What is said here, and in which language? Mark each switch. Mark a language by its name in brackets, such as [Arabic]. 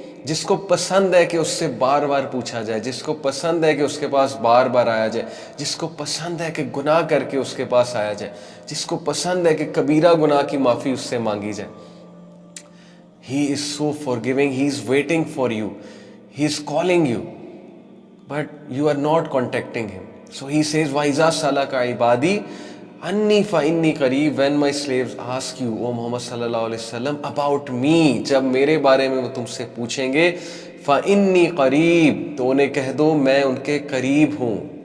[Urdu] جس کو پسند ہے کہ اس سے بار بار پوچھا جائے، جس کو پسند ہے کہ اس کے پاس بار بار آیا جائے، جس کو پسند ہے کہ گناہ کر کے اس کے پاس آیا جائے، جس کو پسند ہے کہ کبیرہ گناہ کی معافی اس سے مانگی جائے. [English] He is so forgiving، he is waiting for you، he is calling you, but you are not contacting him. So he says [Arabic] وَإِذَا سَأَلَكَ عِبَادِي انی فَإِنِّي قَرِيبٌ، [English] when my slaves ask you، [Urdu] او محمد صلی اللہ علیہ وسلم، [English] about me، [Urdu] جب میرے بارے میں وہ تم سے پوچھیں گے، [Arabic] فَإِنِّي قَرِيبٌ، [Urdu] تو انہیں کہہ دو میں ان کے قریب ہوں.